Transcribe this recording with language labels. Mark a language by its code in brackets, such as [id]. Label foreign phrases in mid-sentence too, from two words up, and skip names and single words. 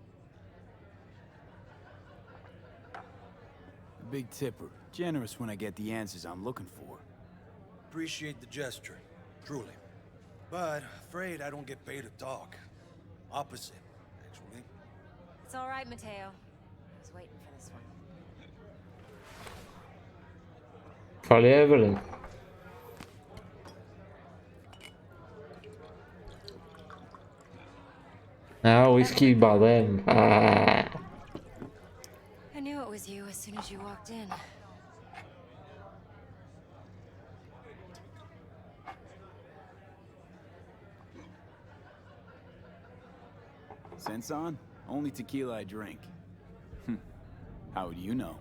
[en] A big tipper. Generous when I get the answers I'm looking for. Appreciate the gesture, truly. But afraid I don't get paid to talk. Opposite, actually. It's all right, Mateo. I was waiting for this one. [bg] Това ли е, Евелин? Уиски и бадем. [en] I knew it was you as soon as you walked in. Sense on? Only tequila I drink. How would you know?